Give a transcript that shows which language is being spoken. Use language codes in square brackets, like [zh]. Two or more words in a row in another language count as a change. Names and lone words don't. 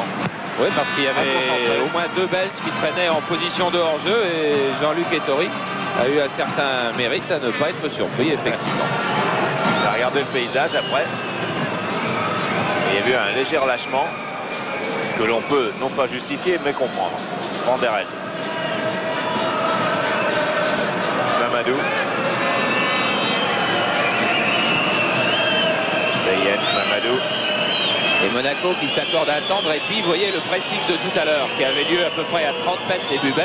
[fr] Oui, parce qu'il y avait au moins 2 Belges qui traînaient en position de hors-jeu, et Jean-Luc Ettori a eu un certain mérite à ne pas être surpris, effectivement. Il a regardé le paysage après. Et il y a eu un léger relâchement que l'on peut non pas justifier, mais comprendre. Van der Elst. Mamadou. Bayens, Mamadou. Et Monaco qui s'accorde à attendre. Et puis, vous voyez le pressing de tout à l'heure qui avait lieu à peu près à 30 mètres début belge.